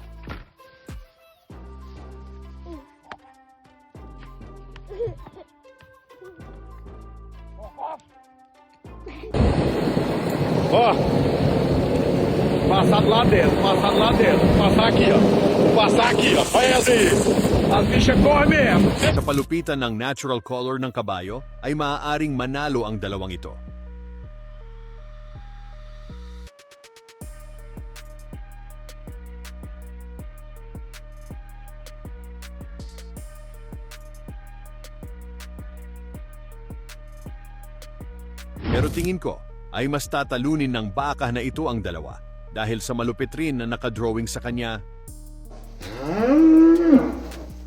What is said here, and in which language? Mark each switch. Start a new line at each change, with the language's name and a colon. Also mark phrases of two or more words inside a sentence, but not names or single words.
Portuguese: Ó, passar lá dentro, passar lá dentro, passar aqui, ó. Passar aqui, ó. Olha assim. As bichas correm mesmo.
Filipino: Sa palupitan ng
English: natural color
Filipino: ng kabayo, ay maaaring manalo ang dalawang ito. Pero tingin ko, ay mas tatalunin ng baka na ito ang dalawa dahil sa malupit rin na nakadrawing sa kanya.